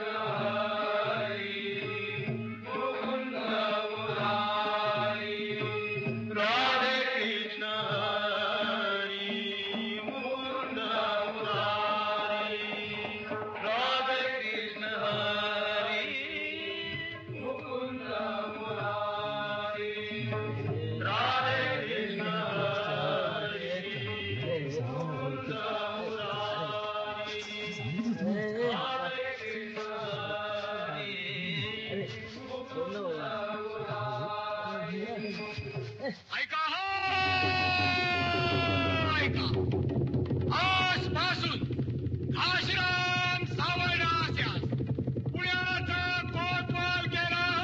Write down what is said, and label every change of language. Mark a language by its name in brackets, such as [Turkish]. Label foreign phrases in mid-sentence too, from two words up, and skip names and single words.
[Kannada] ಹರಿ ಮುಕುಂದ ಮುರಾರಿ ರಾಧೆ ಕೃಷ್ಣ ಹರಿ ಮುಕುಂದ ಮುರಾರಿ ರಾಧೆ ಕೃಷ್ಣ ಹರಿ ಮುಕುಂದ ಮುರಾರಿ ರಾಧೆ ಕೃಷ್ಣ [Marathi] ऐका हो ऐका आजपासून काशीराम सावळला असल्यास पुण्याचा कोतवाल केला